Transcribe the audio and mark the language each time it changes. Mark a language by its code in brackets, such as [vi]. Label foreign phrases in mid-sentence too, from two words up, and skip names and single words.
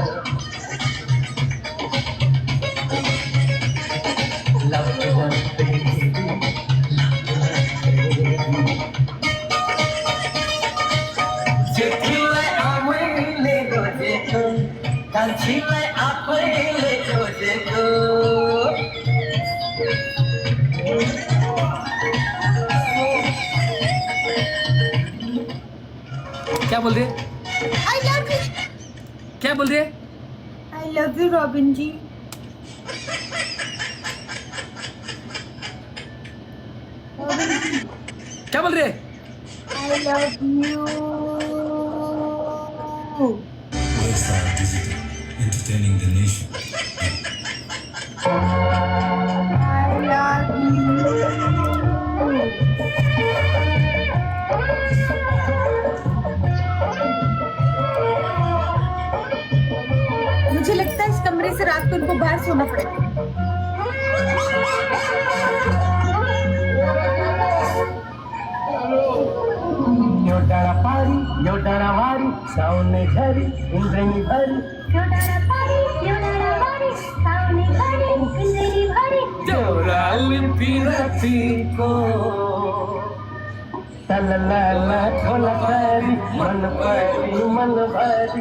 [ne] चिट्ठीलाई आमैले रोजेको, कान्छीलाई आफैले खोजेको। [hi] क्या बोल रही है? [en] I love you, [hi] क्या बोल रही है? [en] I love you Robin ji. [hi] क्या बोल रही है? [en] I love you. Worldstar Digital, entertaining the nation. I love you। [hi] मुझे लगता है इस कमरे से रात को उनको बाहर सोना पड़ेगा। [ne] यो डाँडा पारी, यो डाँडा वारी, साउने झरी, इन्द्रेणी भरी। देउराली पिरतीको, तललाला खोला पारी, मन पारी मन भरी।